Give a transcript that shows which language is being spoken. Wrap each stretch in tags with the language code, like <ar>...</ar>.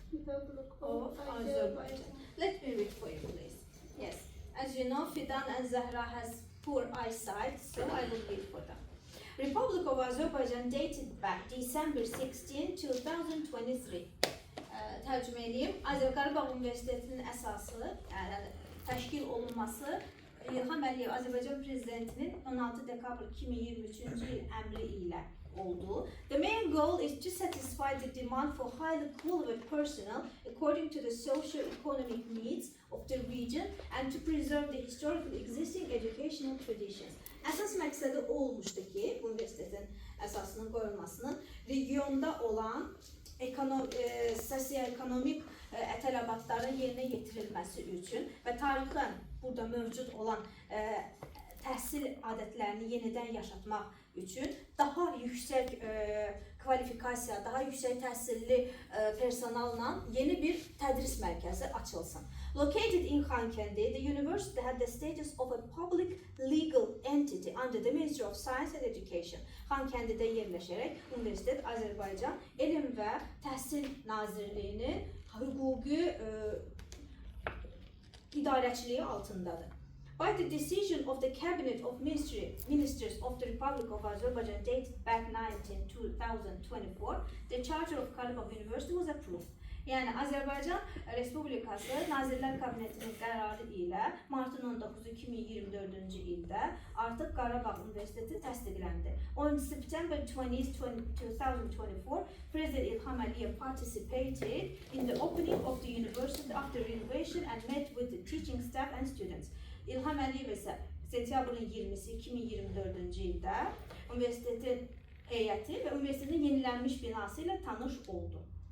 <en>Azerbaijan. Azerbaijan. Let me read for you, please. Yes, as you know, Fidan and Zahra has poor eyesight, so I will read for them. Republic of Azerbaijan dated back December 16, 2023.</en> <az>Tərcümə edeyim. Qarabağ Universitetinin əsası, yəni təşkil olunması İlham Əliyev Azərbaycan Prezidentinin 16 dekabr 2023-cü il əmri ilə oldu.</az> <en>The main goal is to satisfy the demand for highly qualified personnel according to the socio-economic needs of the region and to preserve the historical existing educational traditions.</en> <az>Əsas məqsədi o olmuşdu ki, bu universitetin əsasının qoyulmasının regionda olan sosial-ekonomik tələbatların yerinə yetirilməsi üçün və tarixən burada mövcud olan təhsil adətlərini yenidən yaşatmaq üçün daha yüksək kvalifikasiya, daha yüksək təhsilli personalla yeni bir tədris mərkəzi açılsın.</az> <en>Located in Khankendi, the university had the status of a public legal entity under the Ministry of Science and Education.</en> <az>Khankendidə yerləşərək universitet Azərbaycan Elm və Təhsil Nazirliyinin hüquqi idarəçiliyi altındadır.</az> <en>By the decision of the Cabinet of Ministers of the Republic of Azerbaijan dated back 2024, the Charter of Karabakh University was approved.</en> <az>Yəni Azərbaycan Respublikası Nazirlər Kabinetinin qərarı ilə martın 19-u 2024-cü ildə artıq Qarabağ Universiteti təsdiqləndi.</az> <en>On September 20, 2024, President İlham Əliyev participated in the opening of the university after renovation and met with the teaching staff and students.</en> <az>İlham Əliyev isə sentyabrın 20-si 2024-cü ildə universitetin heyəti və universitetin yenilənmiş binası ilə tanış oldu.</az>